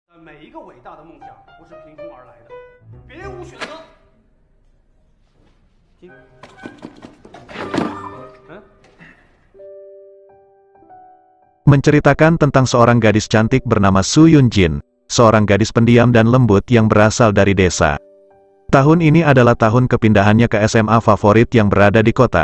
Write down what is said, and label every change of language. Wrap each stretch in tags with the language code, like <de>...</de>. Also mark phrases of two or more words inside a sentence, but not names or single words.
<zh>每一个伟大的梦想不是凭空而来的，别无选择。</zh> <id>Menceritakan tentang seorang gadis cantik bernama Su Yunjin, seorang gadis pendiam dan lembut yang berasal dari desa. Tahun ini adalah tahun kepindahannya ke SMA favorit yang berada di kota.</id>